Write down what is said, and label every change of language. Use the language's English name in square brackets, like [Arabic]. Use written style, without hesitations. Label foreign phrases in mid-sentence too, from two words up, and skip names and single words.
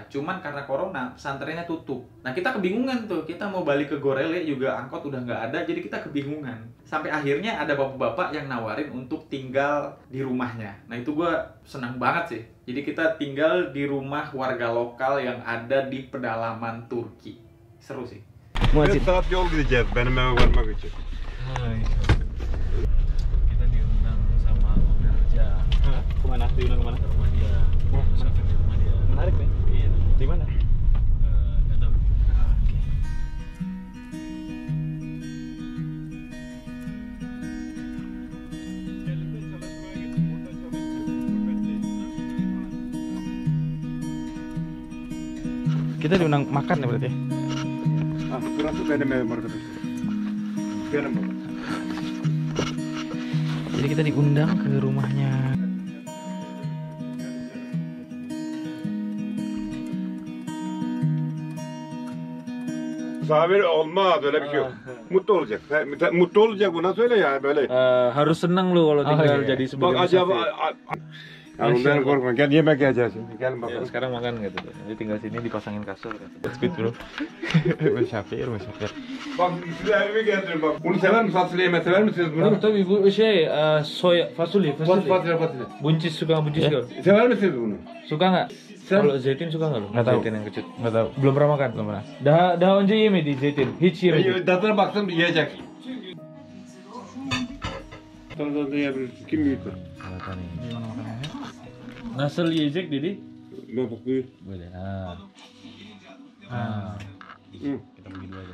[Indonesian] Cuman karena corona, pesantrennya tutup. Nah kita kebingungan tuh, kita mau balik ke Gorele juga angkot udah nggak ada, jadi kita kebingungan. Sampai akhirnya ada bapak-bapak yang nawarin untuk tinggal di rumahnya. Nah itu gue senang banget sih. Jadi kita tinggal di rumah warga lokal yang ada di pedalaman Turki. Seru sih. [Turkish] 4 saat yol gideceğiz benim eve varmak için. [Indonesian] Kita diundang sama Om Raja. Kemana? Diundang kemana? Ke rumah dia. Musafir di rumah dia. Menarik nih. Iya. Di mana? Nggak tahu. Kita diundang makan ya berarti? [Turkish] Ah, burası benim evim arkadaşlar. Benim baba. [Indonesian] Jadi kita diundang ke rumahnya. [Turkish] Misafir olmaz öyle bir şey yok. Mutlu olacak. Mutlu olacak buna söyle ya böyle. [Indonesian] Harus senang lu kalau tinggal iya. jadi sebagai [Turkish] Bak acaba [Indonesian] musafir. [Turkish] ya ondan korkma. Gel yemek yiyeceğiz şimdi. Gel Ya, bakalım. [Indonesian] sekarang makan gitu. Jadi tinggal sini dipasangin kasur. [English] Speed bro. Musafir. [Turkish] Bak size evime geldim bak. Bunu sever misiniz? Fasulye yemeği sever misiniz bunu? Tabii bu şey soya fasulye. Fasulye. [Indonesian] Buncis suka buncis Ya. nggak? [Turkish] Sever misiniz bunu? [Indonesian] Suka nggak? Sen- Kalau zeytin suka nggak lu? Nggak tahu. Zeytin yang kecut. Nggak tahu. Belum pernah makan? Belum pernah. [Turkish] Daha önce yemedi zeytin. Hiç yemedi. Tadına baktım yiyecek. Tadına yiyebilirsin. Kim büyütür? [Indonesian] Gimana makanannya? [Turkish] Nasıl yiyecek dedi? Ben bak buyur. [Indonesian] Boleh. Nah. Hı. Kita pergi dulu aja.